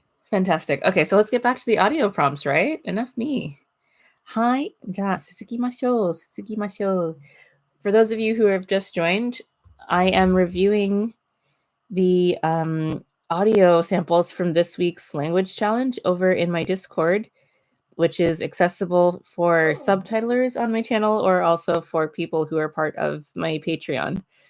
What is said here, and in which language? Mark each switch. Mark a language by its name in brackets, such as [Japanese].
[English] Fantastic. Okay, so let's get back to the audio prompts, right? Enough me. [Japanese] Hi, じゃあ続きましょう。 [English] For those of you who have just joined, I am reviewing the audio samples from this week's language challenge over in my Discord, which is accessible for subtitlers on my channel or also for people who are part of my Patreon.